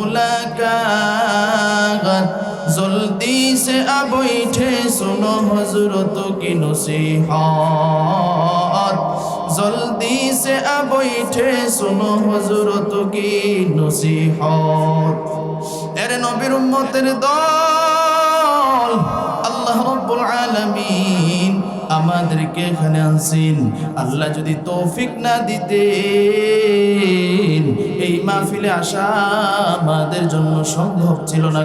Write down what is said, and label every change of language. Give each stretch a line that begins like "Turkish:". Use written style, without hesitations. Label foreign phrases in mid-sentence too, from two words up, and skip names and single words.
Urdu: ملاقات، جلدی سے اب اٹھے سنو حضرت کی نصیحت، جلدی سے اب اٹھے سنو حضرت کی نصیحت۔
Bangla: এরে নবীর উম্মতের দল, আল্লাহ রাব্বুল আলামিন আমাদেরকে এখানে আনছেন। আল্লাহ যদি তৌফিক না দিতেন, এই মাহফিলে আসা আমাদের জন্য সম্ভব ছিল না।